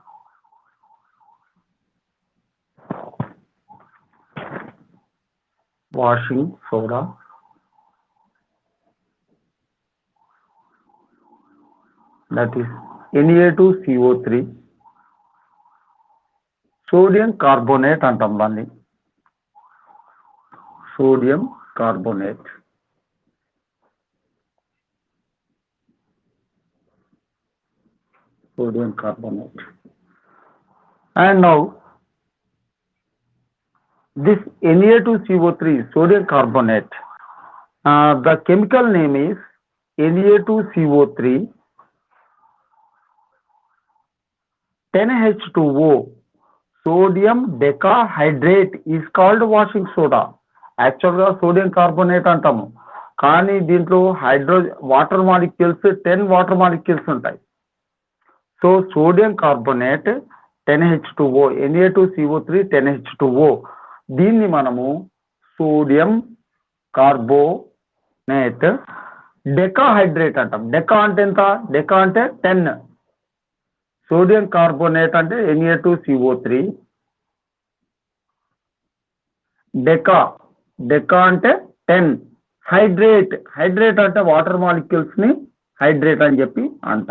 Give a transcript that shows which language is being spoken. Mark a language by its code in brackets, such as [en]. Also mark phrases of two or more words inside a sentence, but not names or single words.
[en] Washing soda, that is Na2CO3, sodium carbonate [te] అంటాం దాన్ని. [en] Sodium carbonate. Sodium carbonate. And now, this Na2CO3 sodium carbonate, the chemical name is Na2CO3 10H2O. Sodium decahydrate is called washing soda. [te] యాక్చువల్గా [en] sodium carbonate [te] అంటాము, కానీ దీంట్లో [en] water molecules [te] 10 [en] water molecules [te] ఉంటాయి. [en] So sodium carbonate 10H2O, Na2CO3 10H2O, [te] దీన్ని మనము [en] sodium carbonate decahydrate [te] అంటాం. డెకా అంటే ఎంత? డెకా అంటే 10. [en] sodium carbonate [te] అంటే Na2CO3, డెకా అంటే 10, హైడ్రేట్ అంటే [en] water molecules [te] ని హైడ్రేట్ అని చెప్పి అంటాం.